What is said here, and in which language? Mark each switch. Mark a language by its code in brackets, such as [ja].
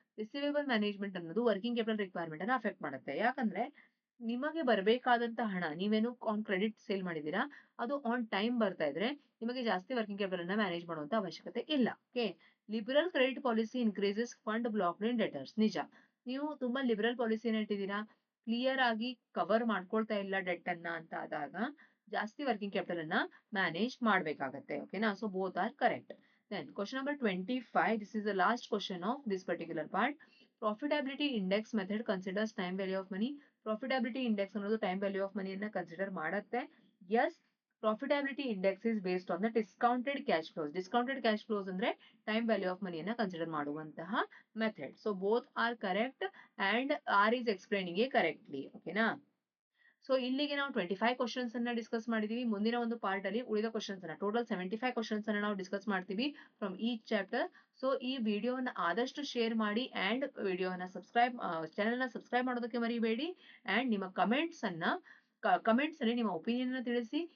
[kn] Receivable management ಅನ್ನೋದು working capital requirement ಅನ್ನ affect ಮಾಡುತ್ತೆ. ಯಾಕಂದ್ರೆ ನಿಮಗೆ ಬರಬೇಕಾದಂತ ಹಣ, ನೀವೇನು ಆನ್ ಕ್ರೆಡಿಟ್ ಸೇಲ್ ಮಾಡಿದೀರಾ ಅದು ಆನ್ ಟೈಮ್ ಬರ್ತಾ ಇದ್ರೆ ನಿಮಗೆ ಜಾಸ್ತಿ ವರ್ಕಿಂಗ್ ಕ್ಯಾಪಿಟಲ್ ಅನ್ನ ಮ್ಯಾನೇಜ್ ಮಾಡುವಂತ ಅವಶ್ಯಕತೆ ಇಲ್ಲ. [en] Okay, liberal credit policy increases fund blocked in debtors. [kn] ನಿಜ, ನೀವು ತುಂಬಾ ಲಿಬರಲ್ ಪಾಲಿಸಿನ ಇಟ್ಟಿದ್ದೀರಾ, ಕ್ಲಿಯರ್ ಆಗಿ ಕವರ್ ಮಾಡ್ಕೊಳ್ತಾ ಇಲ್ಲ ಡೆಟ್ ಅನ್ನ ಅಂತ ಆದಾಗ ಜಾಸ್ತಿ ವರ್ಕಿಂಗ್ ಕ್ಯಾಪಿಟಲ್ ಅನ್ನ ಮ್ಯಾನೇಜ್ ಮಾಡ್ಬೇಕಾಗತ್ತೆ. ಓಕೆನಾ? [en] So both are correct. Then question number 25. This is the last question of this particular part. Profitability index method considers time value of money. Profitability index [kn] ಅನ್ನೋದು [en] time value of money [kn] ಅನ್ನ consider ಮಾಡುತ್ತೆ. [en] Yes, profitability index is based on the discounted cash flows. Discounted cash flows [kn] ಅಂದ್ರೆ [en] time value of money [kn] ಅನ್ನ consider ಮಾಡುವಂತಹ method. [en] So both are correct and R is explaining it correctly. [kn] ಓಕೆನಾ? So ಇಲ್ಲಿಗೆ ನಾವು 25 questions ಅನ್ನ discuss ಮಾಡಿದೀವಿ. ಮುಂದಿನ ಒಂದು ಪಾರ್ಟ್ ಅಲ್ಲಿ ಉಳಿದ ಕ್ವಶನ್ಸ್ ಅನ್ನ ಟೋಟಲ್ 75 ಕ್ವಶನ್ಸ್ ಅನ್ನ ನಾವು ಡಿಸ್ಕಸ್ ಮಾಡ್ತೀವಿ [en] From each chapter. [kn] ಸೊ ಈ ವಿಡಿಯೋನ ಆದಷ್ಟು ಶೇರ್ ಮಾಡಿ ಅಂಡ್ ವಿಡಿಯೋನ ಚಾನೆಲ್ ನ ಸಬ್ಸ್ಕ್ರೈಬ್ ಮಾಡೋದಕ್ಕೆ ಮರಿಬೇಡಿ. ಅಂಡ್ ನಿಮ್ಮ ಕಮೆಂಟ್ಸ್ ಅಲ್ಲಿ ನಿಮ್ಮ ಒಪಿನಿಯನ್ ಅನ್ನ ತಿಳಿಸಿ.